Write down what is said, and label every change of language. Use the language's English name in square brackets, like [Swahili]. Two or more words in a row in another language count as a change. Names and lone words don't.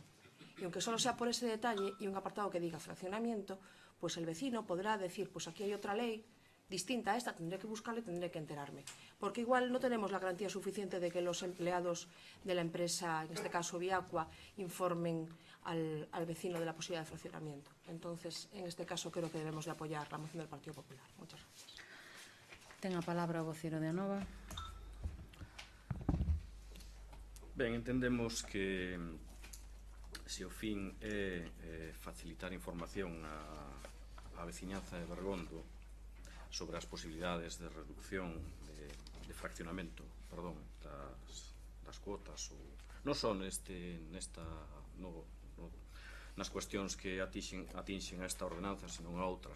[Spanish] Y aunque solo sea por ese detalle y un apartado que diga fraccionamiento, pues el vecino podrá decir, pues aquí hay otra ley distinta a esta, tendré que buscarla y tendré que enterarme. Porque igual no tenemos la garantía suficiente de que los empleados de la empresa, en este caso Viacua, informen al vecino de la posibilidad de fraccionamiento. Entonces, en este caso creo que debemos de apoyar la moción del Partido Popular. Muchas gracias. [Galician] Ten a palabra o vocero de Anova. Ben, entendemos que se o fin é facilitar información á veciñanza de Bergondo sobre as posibilidades de reducción de fraccionamento, perdón, das cuotas, ou non só nas cuestións que atinxen a esta ordenanza, senón a outras.